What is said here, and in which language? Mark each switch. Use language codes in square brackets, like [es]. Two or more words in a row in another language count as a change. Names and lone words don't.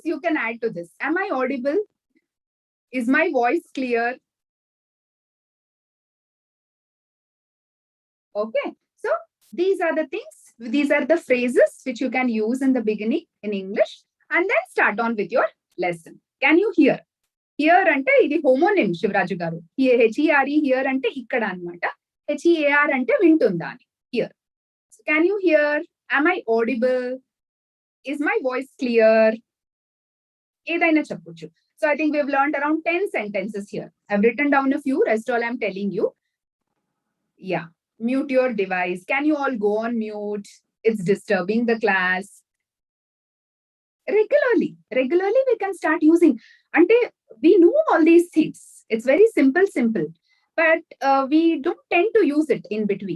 [en] You can add to this. Am I audible? Is my voice clear? Okay. So these are the things, these are the phrases which you can use in the beginning in English and then start on with your lesson. Can you hear? Here [te] అంటే ఇది [en] homonym Shivraju garu. H-E-R-E here [te] అంటే ఇక్కడ అనమాట. H-E-A-R అంటే వింటుందా అని. [en] Here. So can you hear? Am I audible? Is my voice clear? [te] ఏదైనా చెప్పొచ్చు. [en] So I think we've learned around 10 sentences here. I've written down a few, rest all I'm telling you. Yeah. Mute your device. Can you all go on mute? It's disturbing the class. Regularly we can start using. Ante we know all these things. It's very simple, but we don't tend to use it in between.